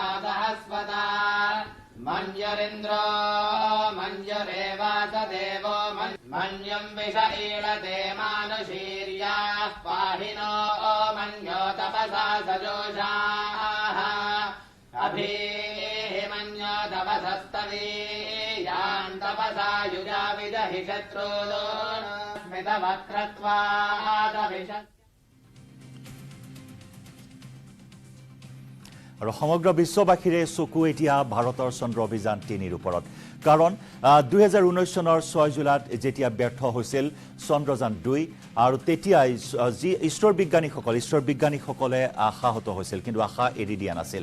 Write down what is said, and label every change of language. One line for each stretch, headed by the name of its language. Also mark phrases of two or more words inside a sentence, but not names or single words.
Sanskrit: सहस्वता मञ्जरिन्द्रो मञ्जरेवास देवो मन्यं विष ईळते मानुषीर्याः पाहिनो मन्यो तपसा सजोषाः अभीमन्यो तपसस्तवीयान् तपसा युजाविदहि शत्रूलो स्मितवक्त्रत्वादभिष।
Assamese: আৰু সমগ্ৰ বিশ্ববাসীৰে চকু এতিয়া ভাৰতৰ চন্দ্ৰ অভিযান ৩ৰ ওপৰত। কাৰণ ২০১৯ চনৰ ৬ জুলাইত যেতিয়া ব্যৰ্থ হৈছিল চন্দ্ৰযান ২ আৰু তেতিয়াই যি ঈশ্বৰ বিজ্ঞানীসকলে আশাহত হৈছিল, কিন্তু আশা এৰি দিয়া নাছিল।